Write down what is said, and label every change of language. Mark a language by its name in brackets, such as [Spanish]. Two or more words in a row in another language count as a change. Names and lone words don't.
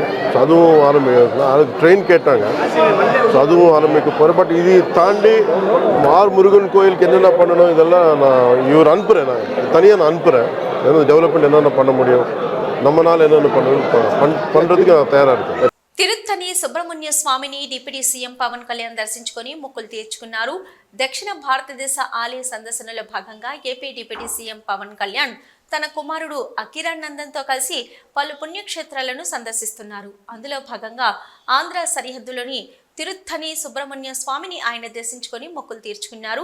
[Tamil] ஸோ அதுவும் ஆரம்பிக்கிறேன். அதுக்கு ட்ரெயின் கேட்டாங்க. ஸோ அதுவும் ஆரம்பிக்க போகிறேன். பட் இது தாண்டி ஆர் முருகன் கோயிலுக்கு என்னென்ன பண்ணணும் இதெல்லாம் நான் இவர் அனுப்புகிறேன். நான் தனியாக நான் அனுப்புகிறேன். ஏன்னா டெவலப்மெண்ட் என்னென்ன பண்ண முடியும், நம்மளால் என்னென்ன பண்ணுறதுக்கு நான் தயாராக இருக்கேன். [Telugu] తిరుత్తని సుబ్రహ్మణ్య స్వామిని [English] deputy CM [Telugu] పవన్ కళ్యాణ్ దర్శించుకుని మొక్కులు తీర్చుకున్నారు. దక్షిణ భారతదేశ ఆలయ సందర్శనలో భాగంగా ఏపీ [English] deputy CM [Telugu] పవన్ కళ్యాణ్ తన కుమారుడు అకిరానందన్తో కలిసి పలు పుణ్యక్షేత్రాలను సందర్శిస్తున్నారు. అందులో భాగంగా ఆంధ్ర సరిహద్దులోని తిరుత్తని సుబ్రహ్మణ్య స్వామిని ఆయన దర్శించుకుని మొక్కులు తీర్చుకున్నారు.